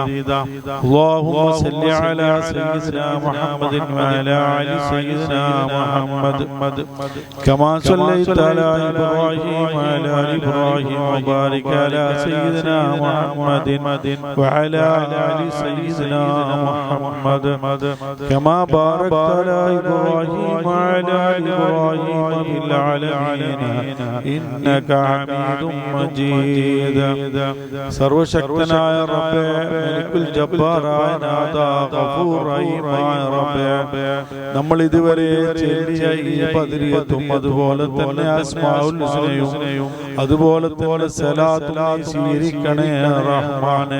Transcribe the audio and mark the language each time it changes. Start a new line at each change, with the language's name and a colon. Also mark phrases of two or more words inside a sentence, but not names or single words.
Arabic: اللهم صل على سيدنا محمد وعلى آل سيدنا محمد كما صليت على إبراهيم وعلى آل إبراهيم وبارك على سيدنا محمد وعلى آل سيدنا محمد كما باركت على إبراهيم وعلى إبراهيم في العالمين إنك حميد مجيد.
Malayalam: സർവശക്തനായ റബ്ബേ, മലിക്കുൽ ജബ്ബാറായ നാഥ, ഗഫൂർ റഹീമായ റബ്ബേ, നമ്മൾ ഇതുവരെ ചൊല്ലിയ ഈ ബദരിയത്തും അതുപോലെ തന്നെ അസ്മാഉൽ ഹുസ്നയും അതുപോലെ തന്നെ സലാത്തും സ്വീകരിക്കണേ റഹ്മാനേ.